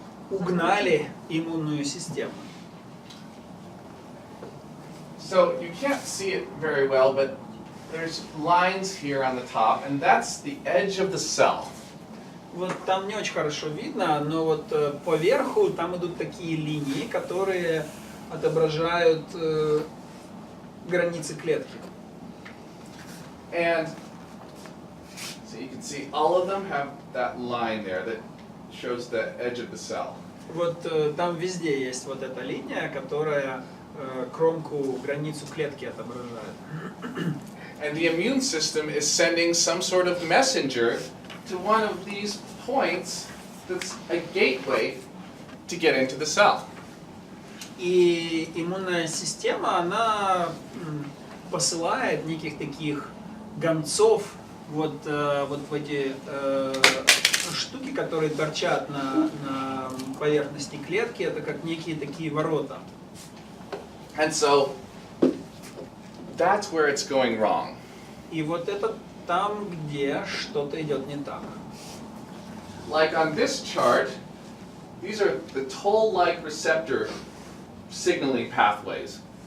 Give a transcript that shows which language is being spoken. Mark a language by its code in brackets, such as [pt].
[ru] угнали иммунную систему. [en] So you can't see it very well, but there's lines here on the top, and that's the edge of the cell. [ru] Вот там не очень хорошо видно, но вот поверху там идут такие линии, которые отображают границы клетки. [en] And so you can see all of them have that line there that shows the edge of the cell. [ru] Вот там везде есть вот эта линия, которая кромку, границу клетки отображает. [en] And the immune system is sending some sort of messenger to one of these points that's a gateway to get into the cell. [ru] И иммунная система, она посылает неких таких гонцов вот в эти штуки, которые торчат на поверхности клетки, это как некие такие ворота. [en] And so that's where it's going wrong. [ru] И вот это там, где что-то идет не так. [en] Like on this chart, these are the toll-like receptor signaling pathways.